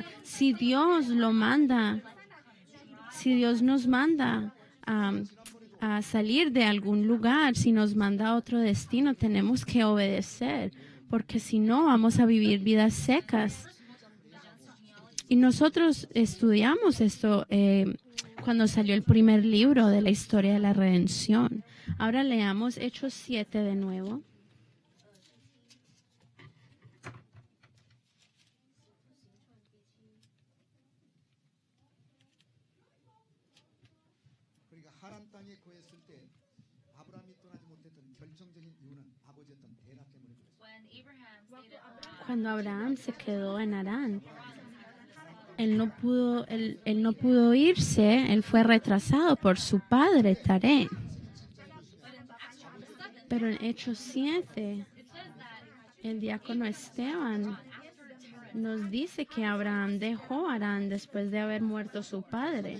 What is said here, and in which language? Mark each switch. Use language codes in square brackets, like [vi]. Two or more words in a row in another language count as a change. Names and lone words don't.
[es] Si Dios lo manda, si Dios nos manda a salir de algún lugar, si nos manda a otro destino, tenemos que obedecer, porque si no vamos a vivir vidas secas. Y nosotros estudiamos esto cuando salió el primer libro de la historia de la redención. Ahora leamos Hechos 7 de nuevo. [ko] 그러니까 하란 땅에 거했을 때 아브라함이 떠나지 못했던 결정적인 이유는 아버지였던 데라 때문에 그랬어요. [en] When Abraham stayed at Haran, [es] Cuando Abraham se quedó en Harán, él no pudo irse, él fue retrasado por su padre, Taré. Pero en Hechos 7, el diácono Esteban nos dice que Abraham dejó Harán después de haber muerto su padre.